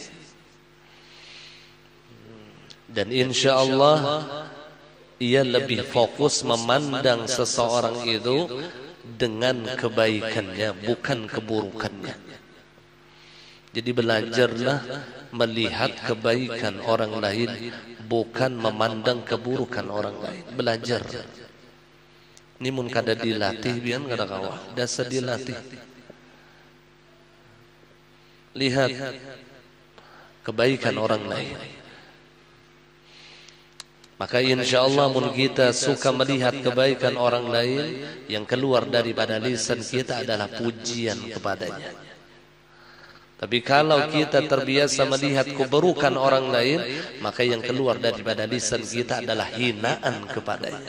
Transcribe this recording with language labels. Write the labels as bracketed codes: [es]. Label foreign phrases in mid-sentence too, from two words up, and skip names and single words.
[id] Dan [ar] إن شاء الله [id] ia lebih fokus memandang seseorang itu dengan kebaikannya, bukan keburukannya. Jadi belajarlah melihat kebaikan orang lain, bukan memandang keburukan orang lain. [bjn] Belajar. Ini mun kada dilatih bian kada kawah, dasar dilatih. [id] Lihat kebaikan orang lain. Maka [ar] إن شاء الله [id] mun kita suka melihat kebaikan orang lain, yang keluar daripada lisan kita adalah pujian kepadanya. Tapi kalau kita terbiasa melihat keburukan orang lain, maka yang keluar daripada lisan kita adalah hinaan kepadanya.